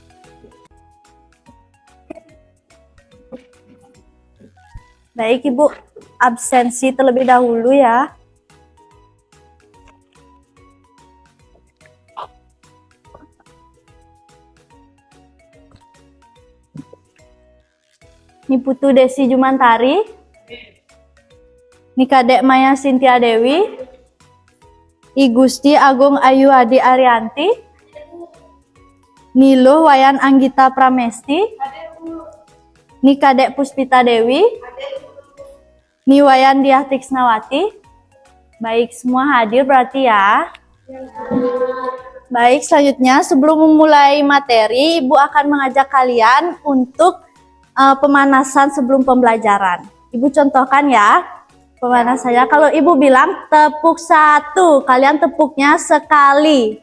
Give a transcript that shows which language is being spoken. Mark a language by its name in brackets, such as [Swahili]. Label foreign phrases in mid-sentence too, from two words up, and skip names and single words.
[Indonesian] Baik, Ibu absensi terlebih dahulu ya. Ini Putu Desi Jumantari. Ini Kadek Maya Sintia Dewi. I Gusti Agung Ayu Adi Arianti. Niluh Wayan Anggita Pramesti. Ini Kadek Puspita Dewi. Ini Wayan Diah Tiksnawati. Baik, semua hadir berarti ya. Baik, selanjutnya sebelum memulai materi, Ibu akan mengajak kalian untuk pemanasan sebelum pembelajaran. Ibu contohkan ya pemanasannya. Kalau Ibu bilang tepuk 1, kalian tepuknya sekali.